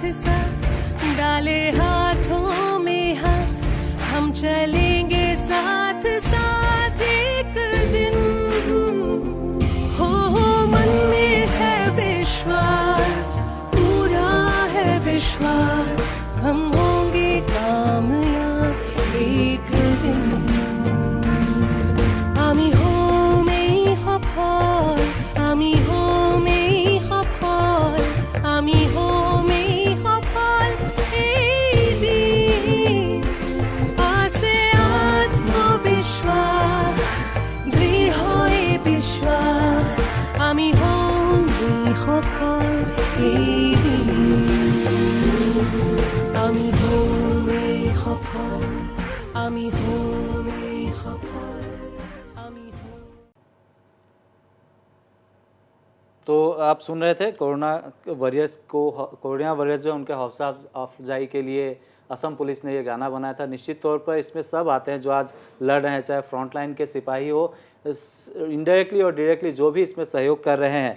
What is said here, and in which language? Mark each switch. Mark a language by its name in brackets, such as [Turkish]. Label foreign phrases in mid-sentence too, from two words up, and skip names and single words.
[Hindi] साथ, डाले हाथों में हाथ, हम चलेंगे साथ साथ एक दिन। हो मन में है विश्वास, पूरा है विश्वास, हम होंगे कामयाब एक दिन। [Bangla] আমি হমেই হফল, আমি হমেই হফল, আমি হমেই হফল এই দিন। আছে আত্মবিশ্বাস, দৃঢ় এই বিশ্বাস, আমি হমেই সফল এই দিন। আমি হমেই সফল, আমি হমেই সফল, আমি হমেই। [Hindi] तो आप सुन रहे थे [English] Corona Warriors [Hindi] जो उनके हौसला अफजाई के लिए असम पुलिस ने ये गाना बनाया था। निश्चित तौर पर इसमें सब आते हैं जो आज लड़ रहे हैं, चाहे [English] front line [Hindi] के सिपाही हो, इनडायरेक्टली और डायरेक्टली जो भी इसमें सहयोग कर रहे हैं।